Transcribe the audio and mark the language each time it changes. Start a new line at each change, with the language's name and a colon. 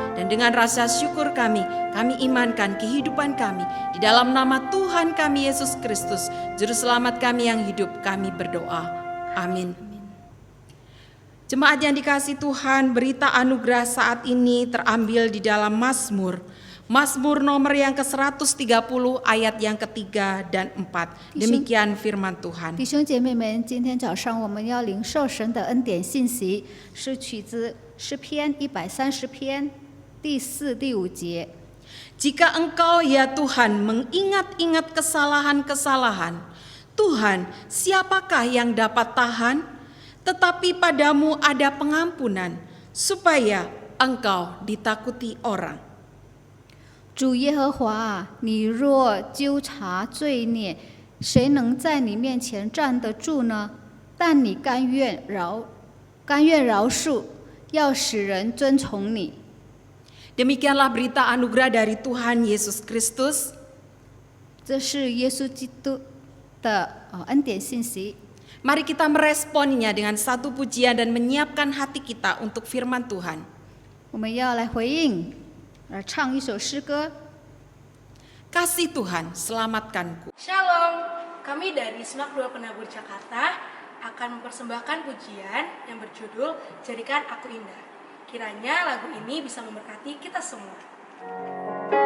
Indonesian: Dan dengan rasa syukur kami imankan kehidupan kami di dalam nama Tuhan kami Yesus Kristus, Juru Selamat kami yang hidup, kami berdoa. Amin. Jemaat yang dikasihi Tuhan, berita anugerah saat ini terambil di dalam Mazmur nomor yang ke-130 ayat yang ketiga dan 4. Demikian firman Tuhan.
Chinese: 弟兄姐妹们，今天早上我们要领受神的恩典信息，是取自诗篇130篇第4、第5节。
Indonesian: Jika Engkau ya Tuhan mengingat-ingat kesalahan-kesalahan, Tuhan, siapakah yang dapat tahan? Tetapi padamu ada pengampunan, supaya Engkau ditakuti orang.
Chinese: 主耶和华啊，你若纠察罪孽，谁能在你面前站得住呢？但你甘愿饶恕，要使人遵从你。
Indonesian: Demikianlah berita anugerah dari Tuhan Yesus Kristus.
Chinese: 这是耶稣基督的恩典信息。
Indonesian: Mari kita meresponnya dengan satu pujian dan menyiapkan hati kita untuk firman Tuhan.
Chinese: 我们要来回应，唱一首诗歌。
Indonesian: Kasih Tuhan, selamatkanku. Shalom, kami dari Semak 2 Penabur Jakarta akan mempersembahkan pujian yang berjudul Jadikan Aku Indah. Kiranya lagu ini bisa memberkati kita semua.